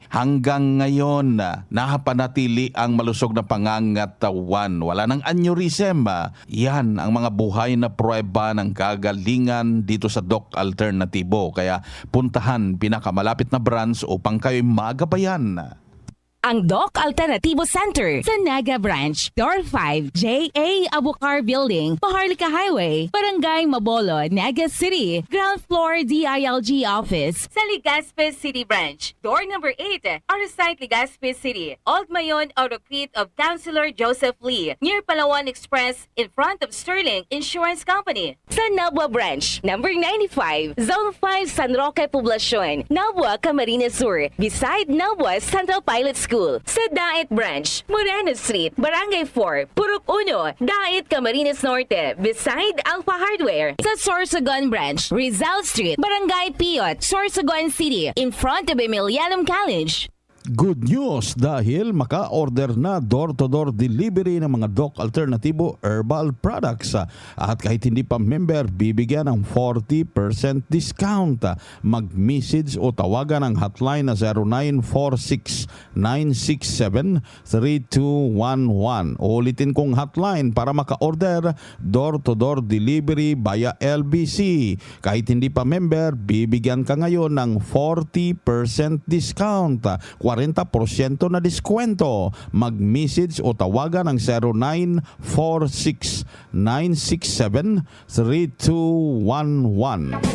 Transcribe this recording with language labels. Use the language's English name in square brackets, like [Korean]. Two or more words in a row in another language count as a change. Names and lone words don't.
[Filipino] Hanggang ngayon, nahapanatili ang malusog na pangangatawan. Wala ng aneurysm. Yan ang mga buhay na prueba ng kagalingan dito sa Doc Alternatibo. Kaya puntahan pinakamalapit na branch upang kayo'y magabayan. Ang Doc Alternatibo Center sa Naga Branch, [English] Door 5, J.A. Abukar Building, Paharlika Highway, Barangay Mabolo, Naga City, Ground Floor DILG Office sa Legazpi City Branch, Door number 8, Arsite Legazpi City, Old Mayon Autocrete of Councilor Joseph Lee, near Palawan Express in front of Sterling Insurance Company. [Filipino] Sa Nabua Branch, number 95, Zone 5 San Roque Poblacion, Nabua, Camarines Sur, [English] beside Nabua Central Pilot School. [Filipino] Sa Dait Branch, Moreno Street, Barangay 4, Purok 1, Dait, Camarines Norte, [English] beside Alpha Hardware. [Filipino] Sa Sorsogon Branch, Rizal Street, Barangay Piot, Sorsogon City, [English] in front of Emilianum College. good news [Filipino] dahil maka-order na [English] door-to-door delivery [Filipino] ng mga Doc Alternativo herbal products. At kahit hindi pa member, bibigyan ng 40% discount. Mag-message o tawagan ang hotline na 0946-967-3211. Ulitin kong hotline para maka-order [English] door-to-door delivery via LBC. [Filipino] Kahit hindi pa member, bibigyan ka ngayon ng 40% discount, 40% na diskwento. Mag-message o tawagan ng 0946-967-3211.